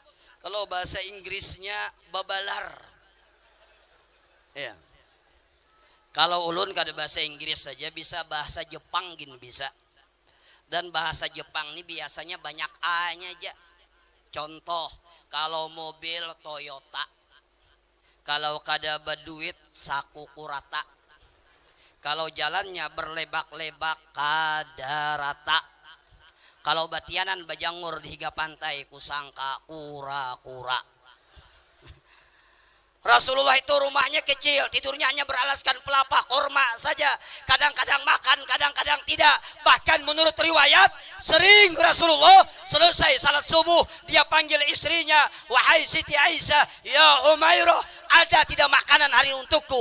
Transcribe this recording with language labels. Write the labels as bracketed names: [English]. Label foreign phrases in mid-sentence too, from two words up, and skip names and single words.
[Indonesian] Kalau bahasa Inggrisnya babalar. Ya. [Banjar] Kalau ulun kada bahasa Inggris saja bisa, bahasa Jepang gin bisa. [Indonesian] Dan bahasa Jepang ini biasanya banyak A-nya aja. Contoh, kalau mobil Toyota. [Banjar] Kalau kada baduit Sakukurata. Kalau jalannya berlebak-lebak kada rata. Kalau batianan bajangur di higa pantai kusangka kura-kura. [Indonesian] Rasulullah itu rumahnya kecil, tidurnya hanya beralaskan pelapa korma saja. Kadang-kadang makan, kadang-kadang tidak. Bahkan menurut riwayat, sering Rasulullah selesai salat subuh, dia panggil istrinya, wahai Siti Aisyah, ya Umairah, ada tidak makanan hari untukku?